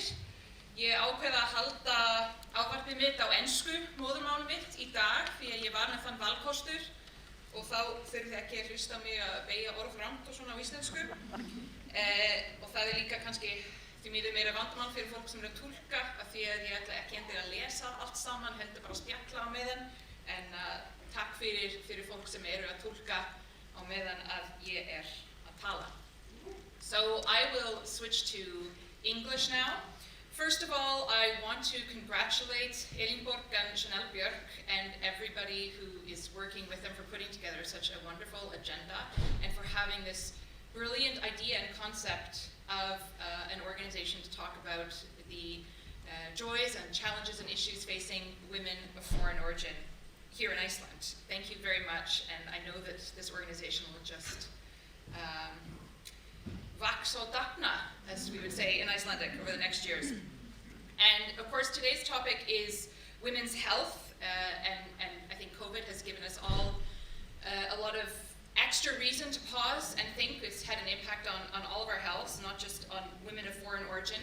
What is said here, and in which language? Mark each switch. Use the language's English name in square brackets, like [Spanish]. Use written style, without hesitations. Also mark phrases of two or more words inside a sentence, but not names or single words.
[Icelandic] Ég ákveð að halda ávarpið mitt á ensku, móðurmáli mitt, í dag því að ég var með þann valkostur og þá þurfið ekki að hlusta mig að beygja orð rangt og svona á íslensku. Og það er líka kannski því miður meira vandamál fyrir fólk sem er að túlka af því að ég ætla ekki endilega að lesa allt saman, heldur bara að spjalla á meðan, en takk fyrir fólk sem eru að túlka á meðan að ég er að tala. [English] So I will switch to English now. First of all, I want to congratulate Elinborg and Björk and everybody who is working with them for putting together such a wonderful agenda and for having this brilliant idea and concept of an organization to talk about the joys and challenges and issues facing women of foreign origin here in Iceland. Thank you very much, and I know that this organization will just [Icelandic] vax og dafna, [English] as we would say in Icelandic, over the next years. And of course, today's topic is women's health, and I think COVID has given us all a lot of extra reason to pause and think. It's had an impact on all of our health, not just on women of foreign origin.